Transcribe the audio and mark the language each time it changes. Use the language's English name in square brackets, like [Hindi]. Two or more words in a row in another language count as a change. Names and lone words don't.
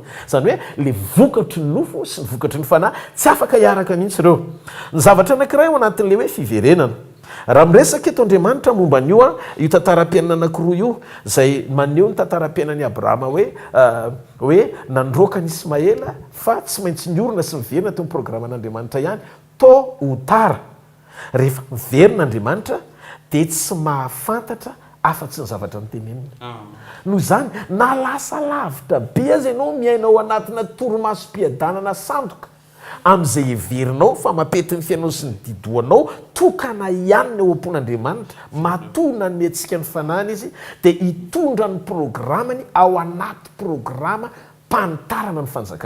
[Malagasy] Zany hoe le vokatry ny nofo sy ny vokatry ny fanahy tsy afaka hiaraka mihitsy ireo. Ny zavatra anankiray ao anatin'le hoe fiverenana. Raha miresaka eto Andriamanitra momba n'io io tantaram-piainana anankiroa io zay maneho ny tantaram-piainan'ny Abrahama hoe nandroaka ny Ismaela fa tsy maintsy niorina sy miverina teo amin'ny programan'Andriamanitra ihany [French] tôt ou tard. [Malagasy] Rehefa miverina Andriamanitra dia tsy mahafantatra afa-tsy ny zavatra nitenenina. Noho izany na lasa lavitra be azy ianao miaina ao anatina toromasom-piadanana sandoka amin'izay heverinao fa mampety ny fiainao sy ny didoanao tokana ihany ny ao am-pon'Andriamanitra matona ny antsika ny fanahiny izy dia hitondra ny programany ao anaty programa mpanitarana ny fanjakana.